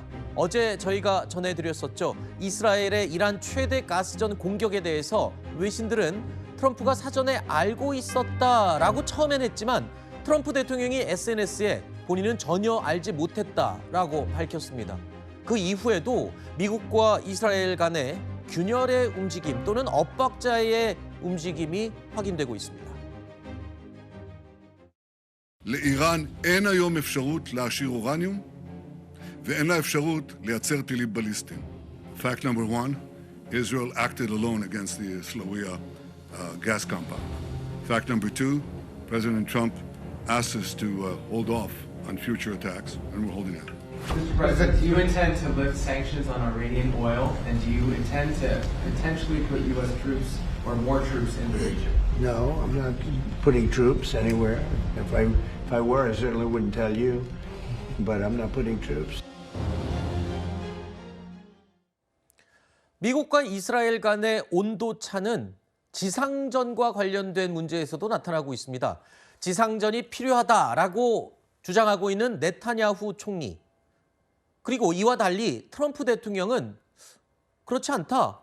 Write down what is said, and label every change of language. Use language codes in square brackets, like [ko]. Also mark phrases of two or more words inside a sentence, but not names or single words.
[ko] 어제 저희가 전해드렸었죠. 이스라엘의 이란 최대 가스전 공격에 대해서 외신들은 트럼프가 사전에 알고 있었다라고 처음엔 했지만 트럼프 대통령이 SNS에 본인은 전혀 알지 못했다라고 밝혔습니다. 그 이후에도 미국과 이스라엘 간의 균열의 움직임 또는 엇박자의 움직임이 확인되고 있습니다. [he] לאיראן אין היום אפשרות להעשיר אורניום ואין לה אפשרות לייצר טילים בליסטיים. [en] Fact number one, Israel acted alone against the Slawiya gas compound. Fact number two, President Trump asked us to hold off on future attacks, and we're holding out. Mr. President, do you intend to lift sanctions on Iranian oil, and do you intend to potentially put U.S. troops or more troops in the region? No, I'm not putting troops anywhere. If I were, I certainly wouldn't tell you, but I'm not putting troops. [ko] 미국과 이스라엘 간의 온도차는 지상전과 관련된 문제에서도 나타나고 있습니다. 지상전이 필요하다라고 주장하고 있는 네타냐후 총리. 그리고 이와 달리 트럼프 대통령은 그렇지 않다.